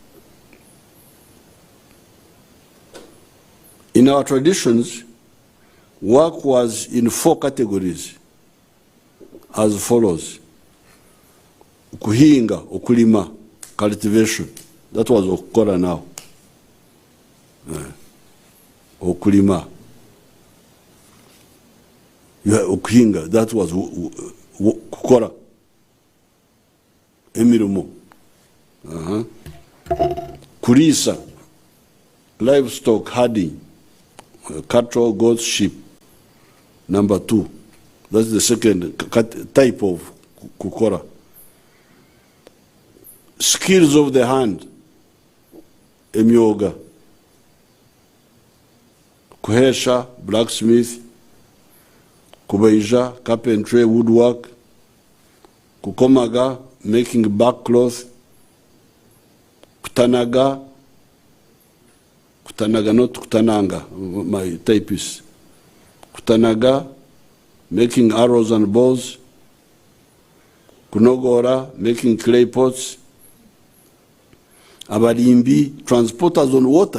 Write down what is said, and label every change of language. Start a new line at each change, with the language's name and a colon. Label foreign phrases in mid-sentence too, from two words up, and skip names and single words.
English: In our traditions, work was in 4 categories as follows:
Nyankole: kuhinga, okulima,
English: cultivation. That was okukora now. Okulima. Okuhinga, that was kukora. Emirumo. Kurisa, livestock, herding, cattle, goats, sheep. Number 2. That's the second type of kukora. Skills of the hand, emyoga. Kuhesha, blacksmith. Kubaija, carpentry, woodwork. Kukomaga, making backcloth. Kutanaga, not kutananga, my typist. Kutanaga, making arrows and bows. Kunogora, making clay pots. Abarimbi, transporters on water.